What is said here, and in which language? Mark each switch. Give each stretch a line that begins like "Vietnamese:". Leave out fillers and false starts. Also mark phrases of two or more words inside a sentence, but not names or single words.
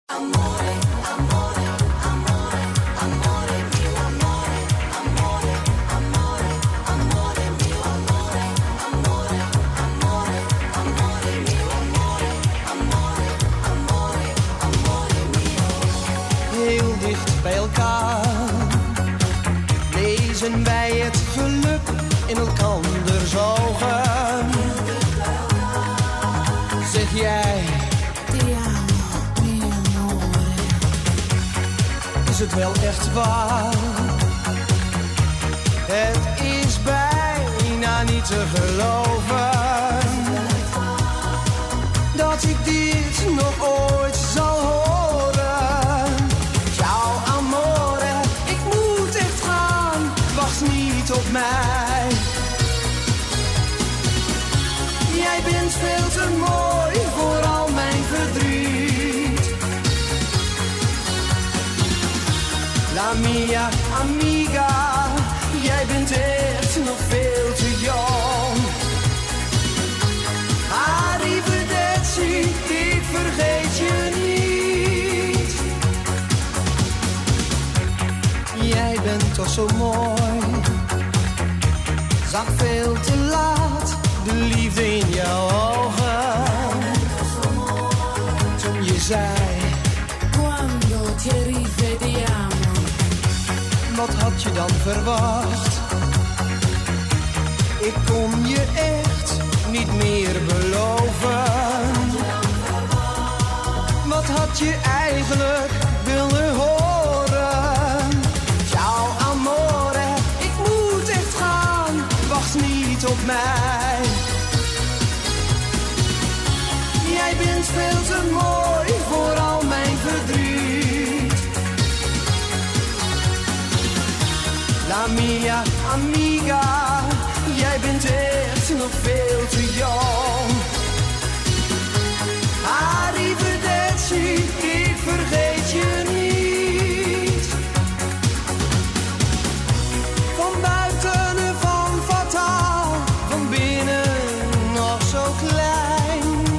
Italian: Amore, amore, amore, amore mio, amore, amore, amore, amore mio, amore, amore, amore, amore mio, amore, amore, amore, amore mio.
Dutch: Heel dicht bij elkaar lezen wij het geluk in elkanders ogen. Zeg jij, is het wel echt waar? Het is bijna niet te geloven dat ik dit nog ooit zal horen.
Italian: Ciao amore,
Dutch: ik moet echt gaan, wacht niet op mij. Jij bent veel te mooi voor al mijn verdriet.
Italian: La mia amiga,
Dutch: jij bent echt nog veel te jong. Arrivederci, ik vergeet je niet. Jij bent toch zo mooi, zag veel te laat de liefde in jouw ogen. Toen je zei,
Italian: Quando ti rivediamo.
Dutch: wat had je dan verwacht? Ik kon je echt niet meer beloven. Wat had je eigenlijk willen horen?
Italian: Ciao amore,
Dutch: ik moet echt gaan, wacht niet op mij. Jij bent veel te mooi voor al mijn verdriet.
Italian: La mia amiga,
Dutch: jij bent echt nog veel te jong. Arrivederci, ik vergeet je niet. Van buiten van fataal, van binnen nog zo klein.